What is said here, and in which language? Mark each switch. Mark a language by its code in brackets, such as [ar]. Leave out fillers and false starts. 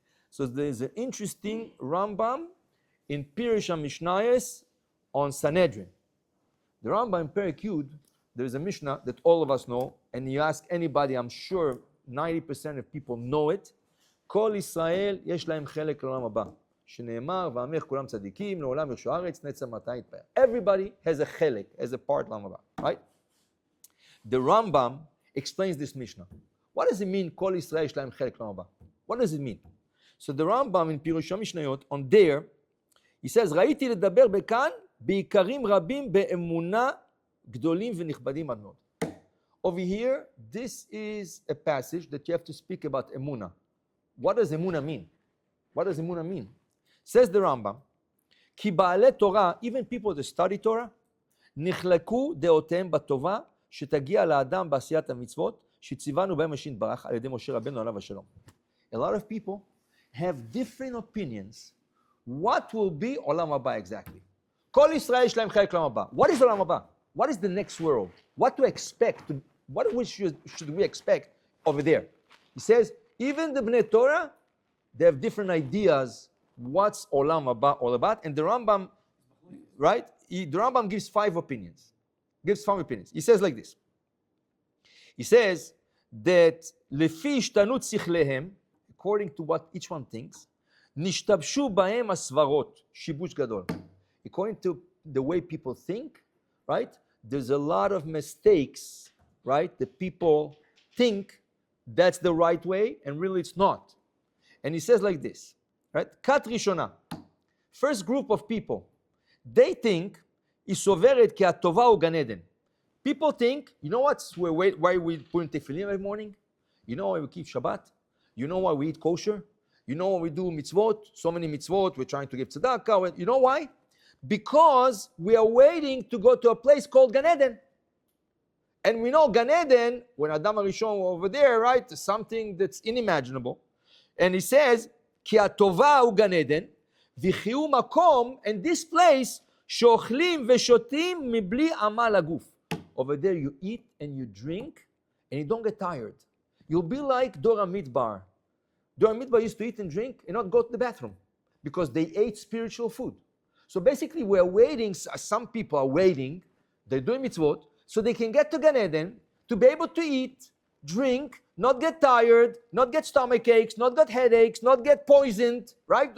[en] So there's an interesting Rambam in Pirush HaMishnayos on Sanhedrin. The Rambam in Perek Yud, there's a Mishnah that all of us know, and you ask anybody, I'm sure 90% of people know it. [he] Kol Yisrael yesh lahem chelek לעולם הבא. שנאמר, ועמך כולם צדיקים, לעולם ירשו הארץ, נצר מתי יתפאר. [en] Everybody has a chelek, has a part [he] לעולם הבא, right? [en] The Rambam explains this Mishnah. What does it mean, Kol Yisrael [he] יש להם חלק לעולם הבא? [en] What does it mean? So the Rambam in [he] פירוש המשניות, [en] on there, he says, [he] ראיתי לדבר בכאן בעיקרים רבים באמונה גדולים ונכבדים עד מאוד. [en] Over here, this is a passage that you have to speak about emuna. What does emuna mean? What does emuna mean? Says the Rambam, [he] כי בעלי תורה, [en] even people that study Torah, [he] נחלקו דעותיהם בטובה שתגיע לאדם בעשיית המצוות שציוונו בהם השם יתברך על ידי משה רבנו עליו השלום. [en] A lot of people have different opinions. What will be עולם הבא exactly? [he] כל ישראל יש להם חלק לעולם הבא. [en] What is עולם הבא? What is the next world? What to expect? What should we expect over there? He says, even the Bnei Torah, they have different ideas what's Olam Haba all about. And the Rambam, right? The Rambam gives 5 opinions. He says like this. He says that [he] לפי השתנות שכליהם, [en] according to what each one thinks, [he] נשתבשו בהם הסברות, שיבוש גדול. [en] According to the way people think, right? There's a lot of mistakes, right? The people think that's the right way, and really it's not. And he says like this, right? Kat Rishona. First group of people, they think [he] היא סוברת כי הטובה הוא גן עדן. [en] People think, you know why we put in tefillin every morning? You know why we keep Shabbat? You know why we eat kosher? You know why we do mitzvot? So many mitzvot, we're trying to give tzedakah. You know why? Because we are waiting to go to a place called Gan Eden. And we know Gan Eden, when Adam HaRishon over there, right, something that's unimaginable. And he says, [he] כי הטובה הוא גן עדן, וחיו מקום, [en] and this place, [he] שאוכלים ושותים מבלי עמל הגוף. [en] Over there you eat and you drink, and you don't get tired. You'll be like Dora Midbar. Dora Midbar used to eat and drink and not go to the bathroom, because they ate spiritual food. So basically we're waiting, some people are waiting, they're doing mitzvot, so they can get to Gan Eden, to be able to eat, drink, not get tired, not get stomach aches, not get headaches, not get poisoned, right?